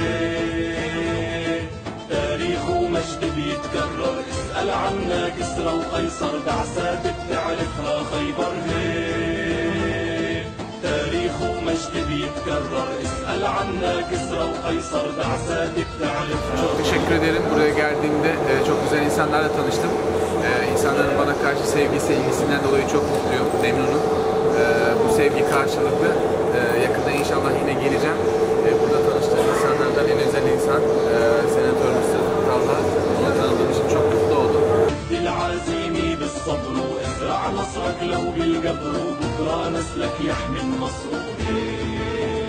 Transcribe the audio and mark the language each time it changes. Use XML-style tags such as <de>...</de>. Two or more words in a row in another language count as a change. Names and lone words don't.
<ar>تاريخ ومجد بيتكرر، اسأل عنا كسرى وقيصر، بعثات بتعرفها خيبر. تاريخ ومجد بيتكرر، اسأل عنا كسرى وقيصر، بعثات بتعرفها.</ar> <tr>Çok teşekkür ederim. Buraya geldiğimde çok güzel insanlarla tanıştım. İnsanların bana karşı sevgisi, ilgisinden dolayı çok mutluyum, memnunum. Bu sevgi karşılıklı. Yakında inşallah yine geleceğim. Burada tanıştığım insanlardan en özel insan Senatörümüz Talha. Onu tanıdığım için çok mutlu oldum.</tr> <ar>العزيمة بالصبر وازرع نصرك لو بالقبر، وبكرة نسلك يحمي النصر.</ar>